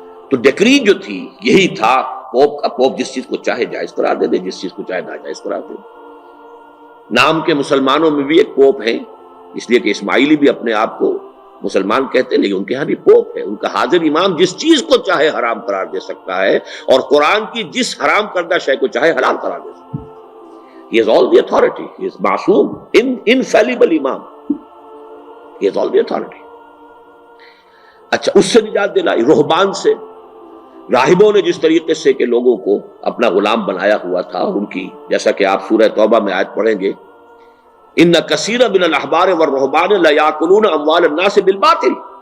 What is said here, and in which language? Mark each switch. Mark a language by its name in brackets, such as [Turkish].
[Urdu] تو ڈیکری جو تھی یہی تھا. پوپ جس چیز کو چاہے جائز قرار دے دے، جس چیز کو چاہے ناجائز قرار دے دے. نام کے مسلمانوں میں بھی ایک پوپ ہیں، اس لیے کہ اسماعیلی بھی اپنے آپ کو مسلمان کہتے ہیں، لیکن ان کے ہاں بھی پوپ ہے. ان کا حاضر امام جس چیز کو چاہے حرام قرار دے سکتا ہے اور قرآن کی جس حرام کردہ شے کو چاہے حلال قرار دے سکتا ہے. [English] He has all the authority. He is معصوم، infallible امام. He has all the authority. [Urdu] اچھا، اس سے نجات دلائی رہبان سے. راہبوں نے جس طریقے سے کہ لوگوں کو اپنا غلام بنایا ہوا تھا، اور ان کی جیسا کہ آپ سورہ توبہ میں آیت پڑھیں گے، [Arabic] ان کثیر من الاحبار والرہبان لیاکلون اموال الناس بالباطل.